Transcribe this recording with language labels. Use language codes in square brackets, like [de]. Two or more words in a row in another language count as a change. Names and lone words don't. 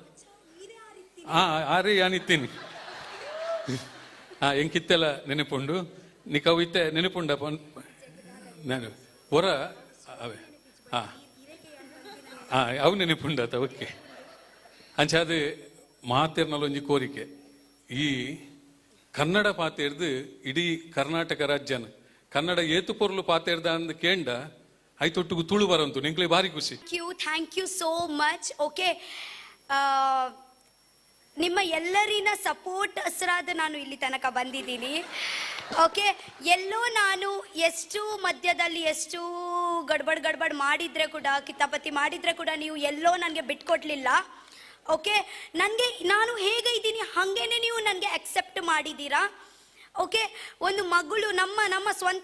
[tcy] ಆರೇ ಯಾನಿತ್ತೀನಿ ಎಂಕಿತ್ತೆಲ್ಲ ನೆನಪುಂಡು ನಿಕವು ಇತ್ತೆ ನೆನಪುಂಡ ನಾನು ಹೊರ ಅವೇ ಅವು ನೆನಪುಂಡತ ಓಕೆ ಅಂಚ ಅದು ಮಾತಿರ್ನಲ್ಲೊಂಜಿ ಕೋರಿಕೆ ಈ ಕನ್ನಡ ಪಾತೆರ್ದು ಇಡೀ ಕರ್ನಾಟಕ ರಾಜ್ಯನ ಕನ್ನಡ ಏತು ಪೊರ್ಲು ಪಾತೆರ್ದ ಅಂದ್ ಕೇಂಡ ಐತೊಟ್ಟಿಗೂ ತುಳು ಬರಂತು ನಿಂಕ್ಲೆ ಭಾರಿ ಖುಷಿ [en] thank you so much [kn] ಓಕೆ ನಿಮ್ಮ ಎಲ್ಲರಿನ ಸಪೋರ್ಟ್ ಹಸ್ರಾದ ನಾನು ಇಲ್ಲಿ ತನಕ ಬಂದಿದ್ದೀನಿ ಓಕೆ ಎಲ್ಲೋ ನಾನು ಎಷ್ಟು ಮಧ್ಯದಲ್ಲಿ ಎಷ್ಟು ಗಡ್ಬಡ್ ಮಾಡಿದ್ರೆ ಕೂಡ ಕಿತಾಪತಿ ಮಾಡಿದ್ರೆ ಕೂಡ ನೀವು ಎಲ್ಲೋ ನನಗೆ ಬಿಟ್ಕೊಡ್ಲಿಲ್ಲ ಓಕೆ ನನಗೆ ನಾನು ಹೇಗೆ ಇದ್ದೀನಿ ಹಾಗೇನೆ ನೀವು ನನಗೆ ಅಕ್ಸೆಪ್ಟ್ ಮಾಡಿದ್ದೀರಾ ಓಕೆ ಒಂದು ಮಗಳು ನಮ್ಮ ಸ್ವಂತ